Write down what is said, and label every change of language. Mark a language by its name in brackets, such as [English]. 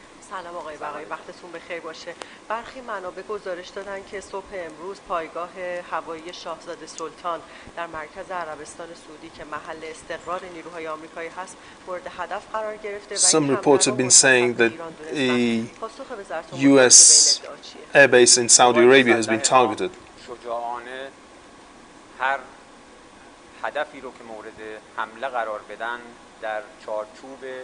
[Persian] سلام آقای بقایی، وقتتون بخیر باشه. برخی منابع گزارش دادن که صبح امروز پایگاه هوایی شاهزاده سلطان در مرکز عربستان سعودی که محل استقرار نیروهای آمریکایی هست مورد هدف قرار گرفته. [English] Some reports have been saying that a U.S. airbase in Saudi Arabia has been targeted. [Persian] شجاعانه هر هدفی رو که مورد حمله قرار بدن در چارچوب